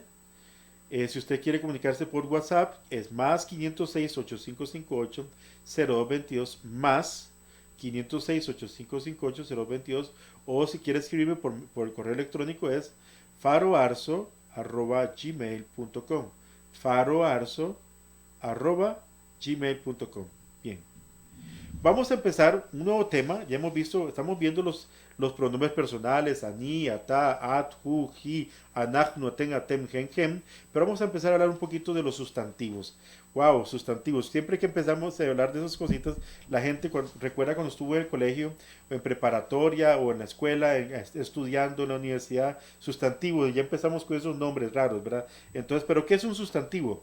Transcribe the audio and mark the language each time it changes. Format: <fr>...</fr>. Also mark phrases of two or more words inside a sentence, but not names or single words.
<es>Si usted quiere comunicarse por WhatsApp, es más 506-8558-0222, más 506-8558-0222, o si quiere escribirme por el correo electrónico es faroarzo@gmail.com, faroarzo@gmail.com. Bien. Vamos a empezar un nuevo tema. Ya hemos visto, estamos viendo los pronombres personales,</es> <he>אני, אתה, את, הוא, היא, אנחנו, אתן, אתם, הן, הם.</he> <es>Pero vamos a empezar a hablar un poquito de los sustantivos. Wow, sustantivos. Siempre que empezamos a hablar de esas cositas, la gente recuerda cuando estuvo en el colegio, o en preparatoria, o en la escuela, estudiando en la universidad, sustantivos. Ya empezamos con esos nombres raros, ¿verdad? Entonces, ¿pero qué es un sustantivo?</es>